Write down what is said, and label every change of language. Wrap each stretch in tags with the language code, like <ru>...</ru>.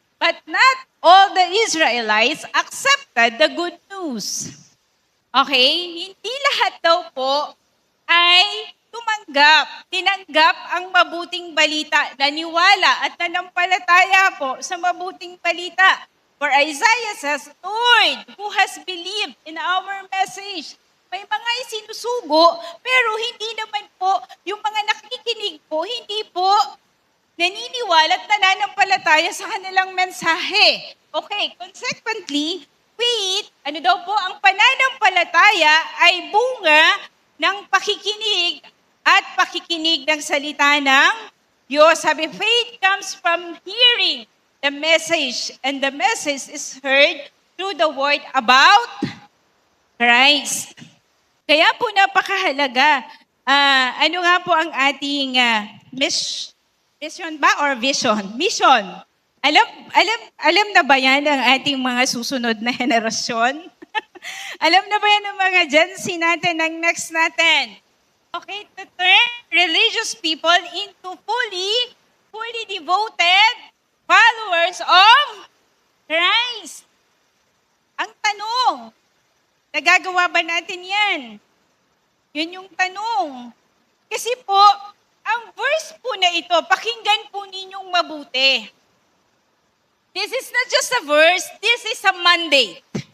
<en>But not all the Israelites accepted the good news. Okay?</en> <tl>Hindi lahat daw po ay tinanggap ang mabuting balita, naniwala at nanampalataya po sa mabuting balita.</tl> <en>For Isaiah says, Lord, who has believed in our message?</en> <tl>May mga isinusugo, pero hindi naman po, yung mga nakikinig po, hindi po naniniwala at nananampalataya sa kanilang mensahe. Okay,</tl> <en>consequently, faith,</en> <tl>ano daw po, ang pananampalataya ay bunga ng pakikinig at pakikinig ng salita ng Diyos.</tl> <en>Sabi, faith comes from hearing the message, and the message is heard through the word about Christ.</en> <tl>Kaya po napakahalaga. Ano nga po ang ating mission ba or vision? Mission. Alam na ba yan ang ating mga susunod na henerasyon? Alam na ba yan ng mga Gen Z natin, ng next natin?</tl> <en>Okay, to turn religious people into fully devoted followers of Christ.</en> <tl>Ang tanong, nagagawa ba natin yan? Yun yung tanong. Kasi po, ang verse po na ito, pakinggan po ninyong mabuti.</tl> <en>This is not just a verse, this is a mandate.</en>